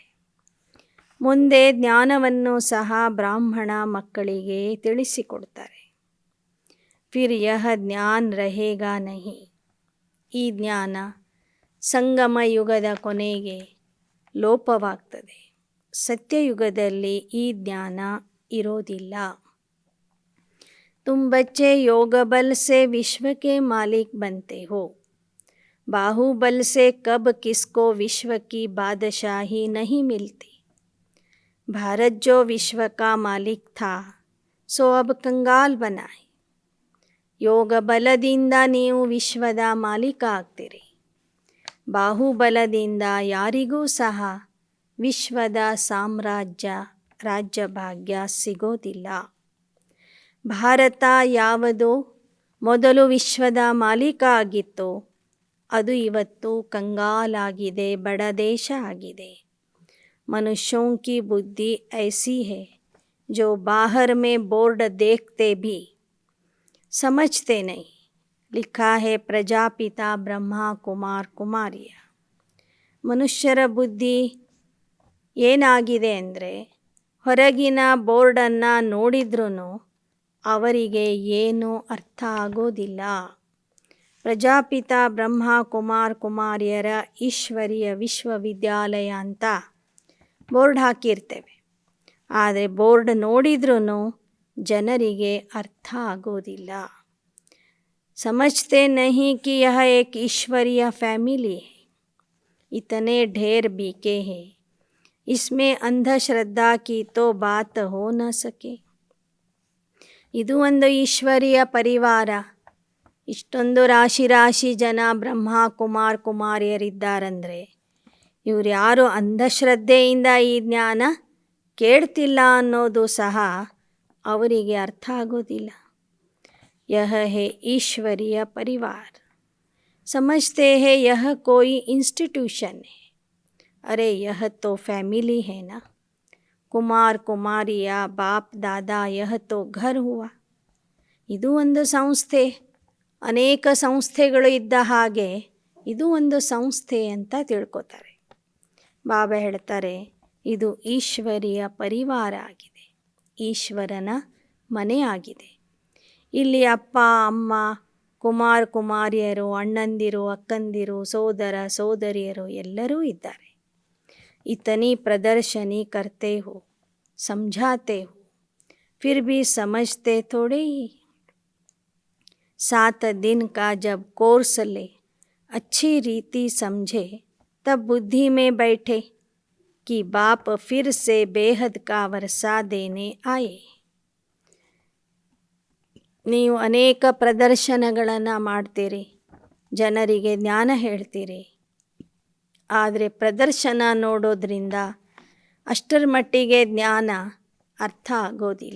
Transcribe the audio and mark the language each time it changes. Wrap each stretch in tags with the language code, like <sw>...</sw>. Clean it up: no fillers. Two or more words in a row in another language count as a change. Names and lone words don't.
<kn>ಮುಂದೆ ಜ್ಞಾನವನ್ನು ಸಹ ಬ್ರಾಹ್ಮಣ ಮಕ್ಕಳಿಗೆ ತಿಳಿಸಿಕೊಡ್ತಾರೆ.</kn> <hi>फिर यह ज्ञान रहेगा नहीं.</hi> <kn>ಈ ಜ್ಞಾನ ಸಂಗಮ ಯುಗದ ಕೊನೆಗೆ ಲೋಪವಾಗ್ತದೆ. ಸತ್ಯಯುಗದಲ್ಲಿ ಈ ಜ್ಞಾನ ಇರೋದಿಲ್ಲ.</kn> <hi>तुम बच्चे योग बल से विश्व के मालिक बनते हो. बाहुबल से कब किसको विश्व की बादशाही नहीं मिलती. भारत जो विश्व का मालिक था सो अब कंगाल बना है.</hi> <kn>ಯೋಗ ಬಲದಿಂದ ನೀವು ವಿಶ್ವದ ಮಾಲೀಕ ಆಗ್ತೀರಿ. ಬಾಹುಬಲದಿಂದ ಯಾರಿಗೂ ಸಹ ವಿಶ್ವದ ಸಾಮ್ರಾಜ್ಯ ರಾಜ್ಯಭಾಗ್ಯ ಸಿಗೋದಿಲ್ಲ. ಭಾರತ ಯಾವುದು ಮೊದಲು ವಿಶ್ವದ ಮಾಲೀಕ ಆಗಿತ್ತೋ ಅದು ಇವತ್ತು ಕಂಗಾಲಾಗಿದೆ, ಬಡ ದೇಶ ಆಗಿದೆ.</kn> <hi>ಮನುಷ್ಯೋं की बुद्धि ऐसी है जो बाहर में बोर्ड देखते भी समझते नहीं. लिखा है प्रजापिता ब्रह्मा कुमार कुमारिಯ.</hi> <kn>ಮನುಷ್ಯರ ಬುದ್ಧಿ ಏನಾಗಿದೆ ಅಂದರೆ ಹೊರಗಿನ ಬೋರ್ಡನ್ನು ನೋಡಿದ್ರೂ ಅವರಿಗೆ ಏನೂ ಅರ್ಥ ಆಗೋದಿಲ್ಲ. ಪ್ರಜಾಪಿತ ಬ್ರಹ್ಮ ಕುಮಾರ್ ಕುಮಾರಿಯರ ಈಶ್ವರೀಯ ವಿಶ್ವವಿದ್ಯಾಲಯ ಅಂತ ಬೋರ್ಡ್ ಹಾಕಿರ್ತೇವೆ. ಆದರೆ ಬೋರ್ಡ್ ನೋಡಿದ್ರೂ ಜನರಿಗೆ ಅರ್ಥ ಆಗೋದಿಲ್ಲ.</kn> <hi>समझते नहीं कि यह एक ईश्वरीय फैमिली है, इतने ढेर बीके हैं, इसमें अंधश्रद्धा की तो बात हो न सके.</hi> <kn>ಇದು ಒಂದು ಈಶ್ವರೀಯ ಪರಿವಾರ, ಇಷ್ಟೊಂದು ರಾಶಿ ಜನ ಬ್ರಹ್ಮ ಕುಮಾರಿಯರಿದ್ದಾರಂದರೆ ಇವರು ಯಾರು ಅಂಧಶ್ರದ್ಧೆಯಿಂದ ಈ ಜ್ಞಾನ ಕೇಳ್ತಿಲ್ಲ ಅನ್ನೋದು ಸಹ ಅವರಿಗೆ ಅರ್ಥ ಆಗೋದಿಲ್ಲ.</kn> <hi>यह है ईश्वरीय परिवार. समझते हैं यह कोई इंस्टीट्यूशन है. अरे यह तो फैमिली है ना. कुमार कुमारिया बाप दादा यह तो घर हुआ.</hi> <kn>ಇದು ಒಂದು ಸಂಸ್ಥೆ, ಅನೇಕ ಸಂಸ್ಥೆಗಳು ಇದ್ದ ಹಾಗೆ ಇದು ಒಂದು ಸಂಸ್ಥೆ ಅಂತ ತಿಳ್ಕೊತಾರೆ. ಬಾಬಾ ಹೇಳ್ತಾರೆ ಇದು ಈಶ್ವರೀಯ ಪರಿವಾರ ಆಗಿದೆ, ಈಶ್ವರನ ಮನೆ ಆಗಿದೆ. ಇಲ್ಲಿ ಅಪ್ಪ ಅಮ್ಮ ಕುಮಾರಿಯರು, ಅಣ್ಣಂದಿರು, ಅಕ್ಕಂದಿರು, ಸೋದರ ಸೋದರಿಯರು ಎಲ್ಲರೂ ಇದ್ದಾರೆ.</kn> <hi>इतनी प्रदर्शनी करते हो, समझाते हो, फिर भी समझते थोड़े ही. 7 दिन का जब कोर्स ले, अच्छी रीति समझे, तब बुद्धि में बैठे कि बाप फिर से बेहद का वर्षा देने आए.</hi> <kn>ನೀವು ಅನೇಕ ಪ್ರದರ್ಶನಗಳನ್ನು ಮಾಡ್ತೀರಿ, ಜನರಿಗೆ ಜ್ಞಾನ ಹೇಳ್ತೀರಿ. ಆದರೆ ಪ್ರದರ್ಶನ ನೋಡೋದ್ರಿಂದ ಅಷ್ಟರ ಮಟ್ಟಿಗೆ ಜ್ಞಾನ ಅರ್ಥ ಆಗೋದಿಲ್ಲ.</kn>